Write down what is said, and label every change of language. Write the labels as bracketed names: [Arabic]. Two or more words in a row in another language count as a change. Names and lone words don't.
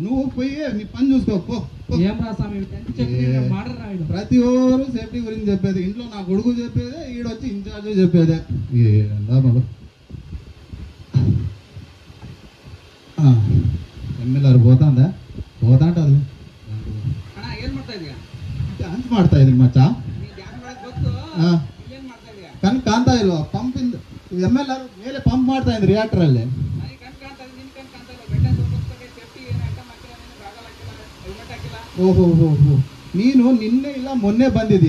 [Telugu] నువ్వు పోయి నీ పని చూసుకో. ఏం రాసామి ప్రతి ఒక్కరు సేఫ్టీ గురించి చెప్పేది, ఇంట్లో నా కొడుకు చెప్పేదే, ఈడొచ్చి ఇన్ఛార్జ్ చెప్పేదే. బాబు ఎమ్మెల్యేరు పోతాందా? పోతాంటది. [Kannada] ಡ್ಯಾನ್ಸ್ ಮಾಡ್ತಾ ಇದ್ದೀನಿ ಮಚ್ಚ. ಕಣ್ ಕಾಣ್ತಾ ಇಲ್ವಾ? ಪಂಪ್ ಇಂದ ಎಮ್ಮೆಲ್ಲಾರು ಮೇಲೆ ಪಂಪ್ ಮಾಡ್ತಾ ಇದ್ರು ರಿಯಾಕ್ಟರ್ ಅಲ್ಲಿ. ಓಹೋ ನೀನು ನಿನ್ನೆ ಇಲ್ಲ ಮೊನ್ನೆ ಬಂದಿದೀಯ.